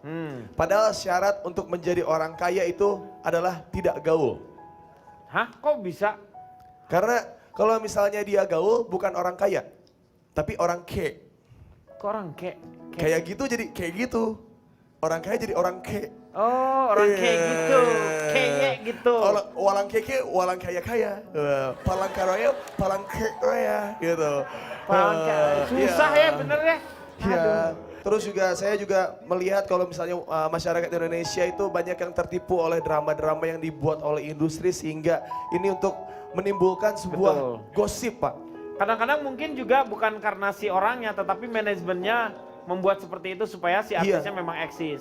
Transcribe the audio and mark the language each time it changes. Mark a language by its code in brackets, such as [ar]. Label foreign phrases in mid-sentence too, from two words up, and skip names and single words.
[id] Padahal syarat untuk menjadi orang kaya itu adalah tidak gaul. Hah? Kok bisa? Karena kalau misalnya dia gaul bukan orang kaya, tapi orang ke. Kok orang Kayak gitu jadi kayak gitu. Orang kaya jadi orang ke. Oh, orang kayak gitu. Kayak gitu. Walang keke, walang kaya. Palang karaya, palang kaya gitu. Susah ya bener ya? Iya. Terus juga saya juga melihat kalau misalnya masyarakat Indonesia itu banyak yang tertipu oleh drama-drama yang dibuat oleh industri sehingga ini untuk menimbulkan sebuah Betul. gosip Pak. Kadang-kadang mungkin juga bukan karena si orangnya, tetapi manajemennya membuat seperti itu supaya si artisnya memang eksis.